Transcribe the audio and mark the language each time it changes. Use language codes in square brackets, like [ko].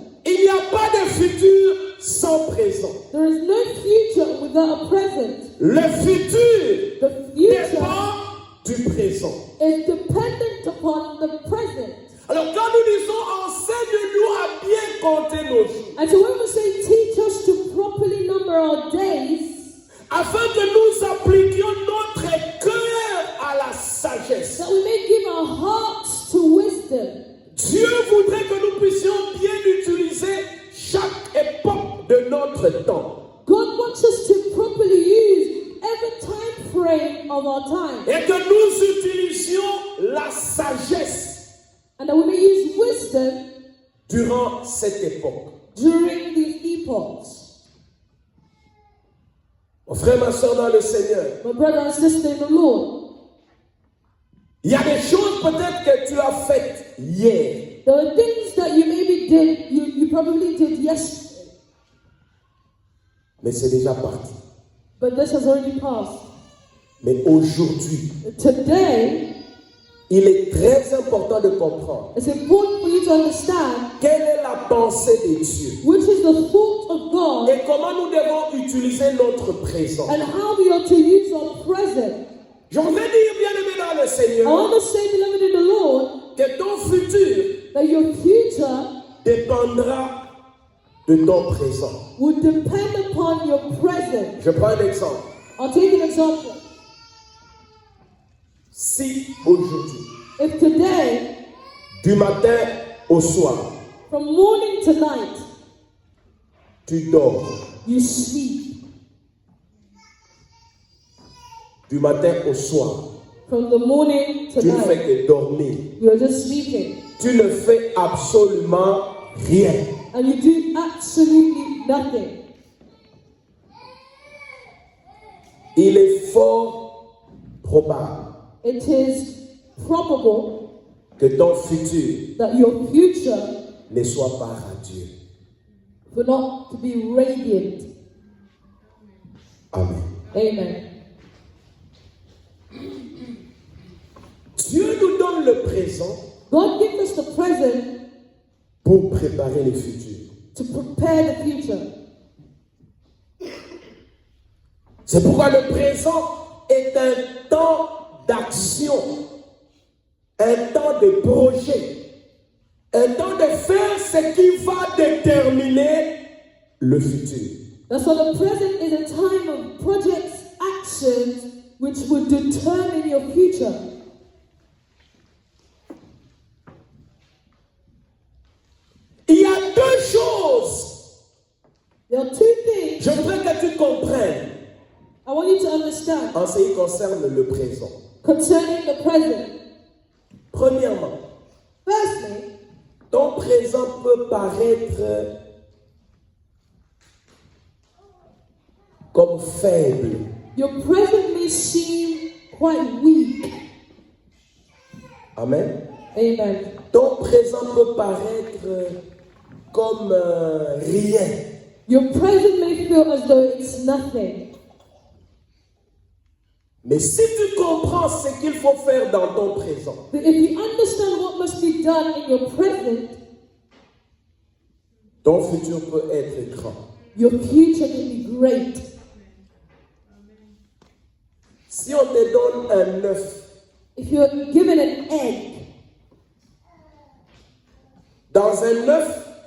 [fr] Il n'y a pas de futur sans présent. [en] There is no future without a present. [fr] Le futur [en] The future [fr] dépend du présent. [en] is dependent upon the present. [fr] Alors quand nous disons enseigne-nous à bien compter nos jours, [en] And so when we say teach us to properly number our days, [fr] afin que nous appliquions notre cœur à la sagesse. [en] that we may give our hearts to wisdom. [fr] voudrait que nous puissions bien utiliser chaque époque de notre temps. [en] God wants us to properly use every time frame of our time. [fr] Et que nous utilisions la sagesse [en] And that we may use wisdom [fr] durant cette époque. [en] during these epochs. [fr] Mon frère, ma soeur dans le Seigneur, [en] My brother and sister in the Lord, [fr] il y a des choses peut-être que tu as faites hier. [en] there are things that you maybe did, you probably did yesterday, [fr] Mais c'est déjà parti. [en] but this has already passed. [fr] Mais aujourd'hui, [en] Today, [fr] il est très important de comprendre [en] it's important for you to understand [fr] quelle est la pensée de Dieu [en] which is the thought of God [fr] et comment nous devons utiliser notre présent. [en] and how we are to use our present. [fr] Je voudrais dire, bien-aimé dans le [en] I [fr] Seigneur, [en] want to say, beloved in the Lord, [fr] que ton futur [en] that your future [fr] dépendra de ton présent. [en] will depend upon your present. [fr] Je prends un exemple. [en] I'll take an example. [fr] Si aujourd'hui, [en] If today, [fr] du matin au soir, [en] from morning to night, [fr] tu dors, [en] you sleep, [fr] du matin au soir, [en] from the morning to [fr] tu ne fais [en] night, [fr] que dormir. [en] you are just sleeping, [fr] Tu ne fais absolument rien. [en] and you do absolutely nothing. [fr] Il est fort probable [en] It is probable [fr] que ton futur [en] that your future [fr] ne soit pas radieux. [en] will not to be radiant. [fr] Amen. [en] Amen. [fr] Dieu nous donne le présent [en] God gives us the present [fr] pour préparer le futur. [en] to prepare the future. [fr] C'est pourquoi le présent est un temps d'action, un temps de projet, un temps de faire ce qui va déterminer le futur. [en] That's why the present is a time of projects, actions, which will determine your future. [fr] Il y a deux choses. [en] There are two things [fr] Je voudrais que tu comprennes [en] I want you to understand [fr] en ce qui concerne le présent. [en] concerning the present. [fr] Premièrement, [en] Firstly, [fr] ton présent peut paraître comme faible. [en] your present may seem quite weak. [fr] Amen. [en] Amen. [fr] Ton présent peut paraître comme rien. [en] Your present may feel as though it's nothing. [fr] Mais si tu comprends ce qu'il faut faire dans ton présent, [en] But if you understand what must be done in your present, [fr] ton futur peut être grand. [en] your future can be great. [fr] Si on te donne un œuf, [en] If you're given an egg, [fr] dans un œuf,